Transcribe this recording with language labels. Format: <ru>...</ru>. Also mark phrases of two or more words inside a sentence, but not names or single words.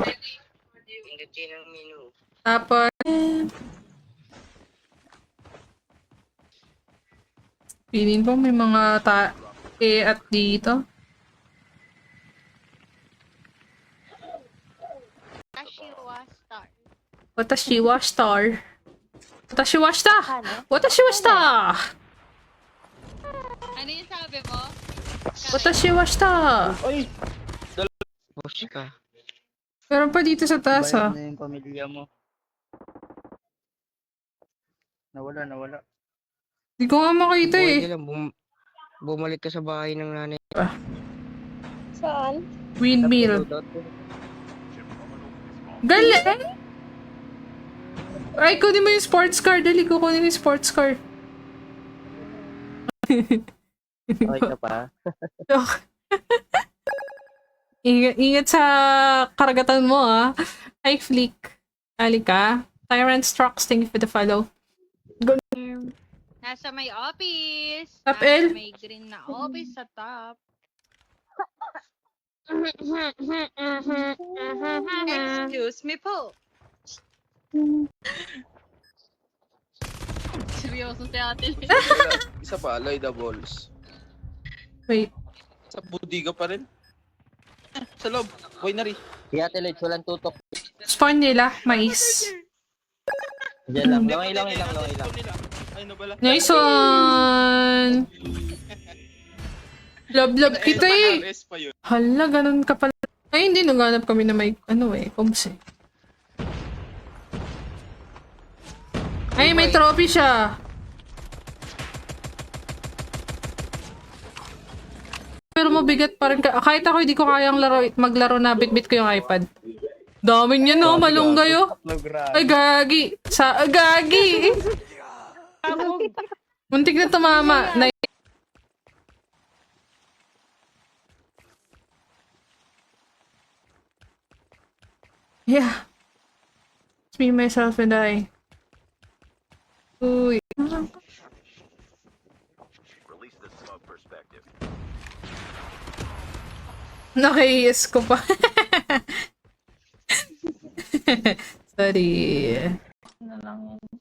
<tl>Pindutin ang menu. Tapos, feeling ko may mga at dito. Kashiwa star.</tl> <ja>私は star。私はした! 私はした!</ja> <tl>Ano yung sabi mo?</tl> <ja>私はした!</ja> <tl>Ay! Push ka. Meron pa dito sa taas ha. Na yung pamilya mo. Nawala. Hindi ko nga makita Buhay eh. ka lang, bumalik ka sa bahay ng nanay. Saan? Windmill. Galing! Ay, kunin mo yung sports car. Dali ko kunin yung sports car. Okay ka pa? Ingat sa karagatan mo, ah. Hi, Flick. Halika.</tl> <en>Tyrant Strux, thank you for the follow.</en> <tl>Nasa may office. Top Nasa L. may green na office sa top.</tl> <en>Excuse me</en> <tl>po. Seryoso si ate. Isa pa, Laida balls. Wait. Sa budiga pa rin. Sa loob. Winery. Kaya Telech, walang tutok. Spawn nila, mais. Diyan lang. Langay lang. Ay, nabala.</tl> <en>Nice one!</en> <tl>Love kita eh. Pares pa yun. Hala, ganun ka pala. Ay, hindi. Naghanap kami na may, comms eh. Ay, may trophy siya. Pero mabigat pa rin ka. Kahit ako hindi ko kayang maglaro na bit-bit ko yung iPad. Dami niya no, malunggay oh. Ay, gagi. Gagi. Muntik na tumama. Yeah.</tl> <en>It's me, myself, and I.</en> <tl>Uy. Naki-yes ko pa. Sorry. Na lang yun.</tl>